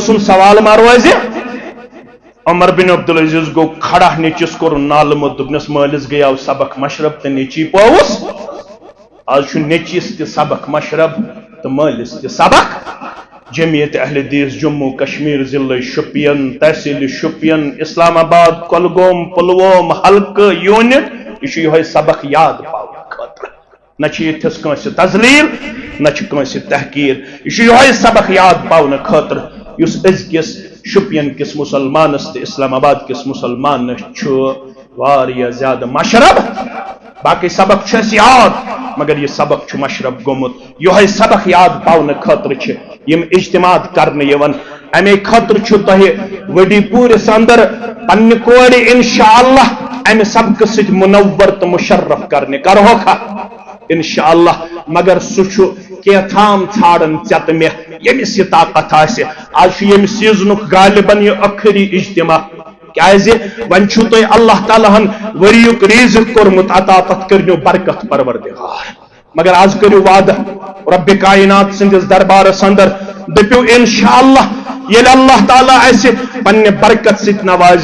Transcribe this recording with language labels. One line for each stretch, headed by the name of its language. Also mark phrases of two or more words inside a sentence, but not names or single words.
Kashmiri: سُنٛد سوال ما روزِ عمر بن عبدالعزیز گوٚو کھڑا نیٚچِس کوٚرُن نالمہٕ دوٚپنس مٲلِس گٔیاو سبق مشرب تہٕ نیٚچی پووُس آز چھُ نیٚچِس تہِ سبق مشرب تہٕ مٲلِس تہِ سبق جمعیت اہل حدیث جموں کشمیر ضلع شپین تحصیل شپین اسلام آباد کۄلگوم پلووم حلقہ یونٹ یہ سبق یاد پاؤ خاطر نہ یتھس کٲنٛسہِ تذلیل نہ کٲنٛسہِ تحقیر یہ سبق یاد پاؤ خاطر اس أزکِس شپین کس مسلمانس تہ اسلام آباد کس مسلمانس واریاہ زیادہ مشرب باقی سبق چھس یاد مگر یہ سبق مشرب گومت یہ سبق یاد پاؤن خاطر یم اجتماع کرنے یوان امی خاطر تہ وڈی پورس اندر پنہ کور انشاءاللہ امہ سبق ست منور تو مشرف کرنے کرہوکھا انشاءاللہ مگر سہ کیتھام ژھانڈن ژت مے یمس یہ طاقت آسہ آج یم سیزنک غالباً یہ آخری اجتماع کیازِ ون چھو تُہۍ اللہ تعالیٰ ہن ؤریُک ریزق کوٚرمُت عطا تتھ کٔرنو برکت پروردگار مگر آز کٔرِو وعدٕ رب کائنات سٕنٛدِس دربارس اندر دٔپِو انشاءاللہ ییٚلہِ اللہ تعالیٰ اسہِ پننہِ برکت سۭتۍ نوازِ